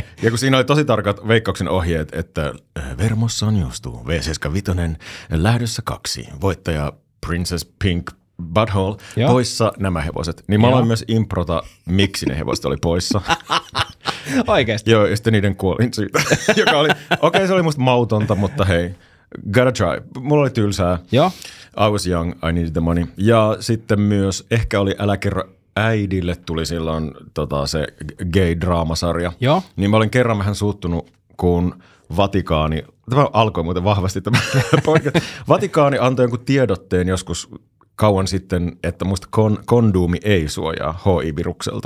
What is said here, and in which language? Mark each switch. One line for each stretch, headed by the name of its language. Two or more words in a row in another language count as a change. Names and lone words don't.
Finnish: Ja kun siinä oli tosi tarkat veikkauksen ohjeet, että Vermossa on juostu V75 lähdössä 2, voittaja Princess Pink Butthole, poissa nämä hevoset. Niin mä aloin myös improta, miksi ne hevoset oli poissa. Oikeesti? Joo, ja sitten niiden kuolin siitä, joka oli, se oli musta mautonta, mutta hei,
English: gotta try.
Finnish: Mulla oli tylsää. Joo.
English: I was young, I needed the money.
Finnish: Ja sitten myös, ehkä oli Älä kerro äidille, tuli silloin se gay-draamasarja. Joo. Niin mä olin kerran vähän suuttunut, kun Vatikaani, tämä alkoi muuten vahvasti tämä podcast, Vatikaani antoi jonkun tiedotteen joskus kauan sitten, että musta konduumi ei suojaa HIV-virukselta.